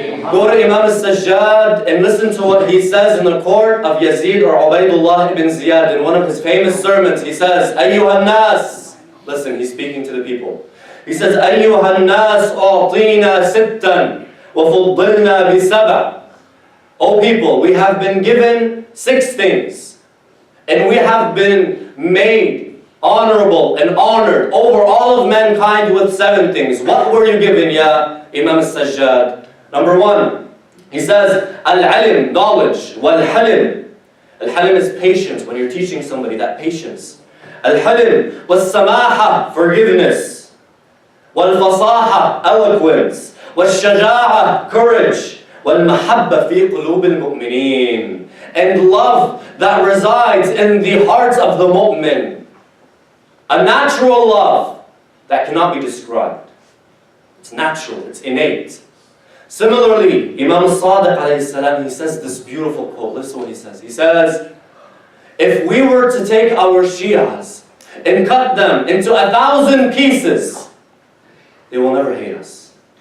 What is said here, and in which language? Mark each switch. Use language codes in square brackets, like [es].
[en] Go to Imam Sajjad and listen to what he says in the court of Yazid or Ubaydullah ibn Ziyad. In one of his famous sermons, he says, Ayyuhan nas. Listen, he's speaking to the people. He says, [ar] أيها الناس أعطينا ستا وفضلنا بسبع. [en] O people, we have been given 6 things, and we have been made honorable and honored over all of mankind with 7 things. What were you given, ya Imam Sajjad? Number 1, he says, Al-Alim, knowledge, Wal-Halim. Al-Halim is patience, when you're teaching somebody, that patience. Al-Halim, Was-Samaha, forgiveness. والفصاحة, eloquence. والشجاعة, courage. [ar] والمحبة في قلوب المؤمنين. [en] And love that resides in the hearts of the mu'min. A natural love that cannot be described. It's natural, it's innate. Similarly, Imam Sadiq alayhi salam, he says this beautiful quote. Listen to what he says. He says, if we were to take our Shias and cut them into 1,000 pieces, they will never hate us.